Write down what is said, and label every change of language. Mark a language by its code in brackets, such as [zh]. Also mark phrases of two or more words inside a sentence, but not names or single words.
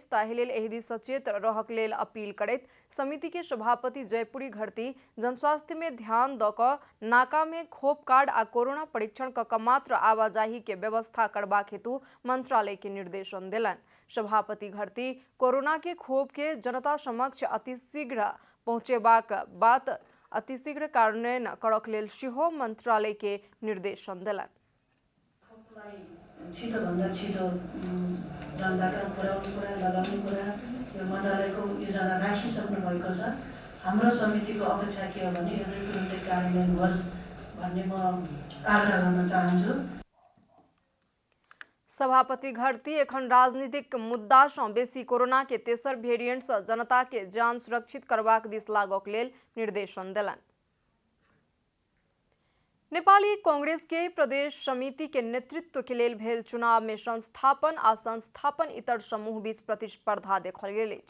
[mai] ताहि लेल एहि दिस सचेत रहक लेल अपील करैत समिति के सभापति जयपुरी घरती जनस्वास्थ्य में ध्यान द क नाका में खोप कार्ड आ कोरोना परीक्षण क मात्र आवाजाही के व्यवस्था करबाक हेतु मंत्रालय के निर्देशन देलनि। सभापति घरती कोरोना के खोप के जनता समक्ष अतिशीघ्र पहुंचेबाक बात अतिशीघ्र कार्यान्वयन करक लेल सेहो मंत्रालय के निर्देशन देलनि। [ne] छिटोभन्दा छिटो जनताका पुर्याउने कुरा लगाउने कुरा यो मन्त्रालयको योजना राखिसक्नु भएको छ। हाम्रो समितिको अपेक्षा के हो भने यो चाहिँ तुरुन्तै कार्यान्वयन होस् भन्ने म आग्रह गर्न चाहन्छु। [mai] सभापति घरती एखन राजनीतिक मुद्दा सँ बेसी कोरोना के तेसर भेरिएंट सँ जनता के जान सुरक्षित करबाक दिस लागक लेल निर्देशन देलनि। नेपाली कांग्रेस के प्रदेश समिति के नेतृत्व के लेल भेल चुनाव में संस्थापन आ संस्थापन इतर समूह बीच प्रतिस्पर्धा देखल गेल अछि।